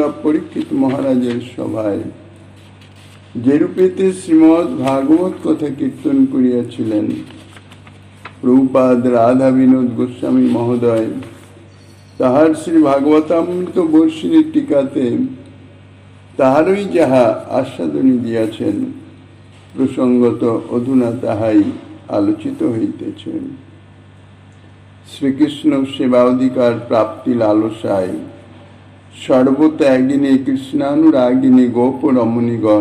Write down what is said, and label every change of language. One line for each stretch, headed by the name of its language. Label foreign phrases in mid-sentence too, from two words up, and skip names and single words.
Bangla: পরীক্ষিত মহারাজের সভায় যে রূপেতে শ্রীমদ্ ভাগবত কথা কীর্তন করিয়াছিলেন প্রভুপাদ রাধা বিনোদ গোস্বামী মহোদয় তাহার শ্রী ভাগবতামৃত বর্ষিণী টীকাতে তাহারই যাহা আস্বাদনী দিয়াছেন প্রসঙ্গত অধুনা তাহাই আলোচিত হইতেছে। শ্রীকৃষ্ণ সেবাধিকার প্রাপ্তি লালসায় সর্বত্যাগিনী কৃষ্ণানুরাগিনী গোপ রমণীগণ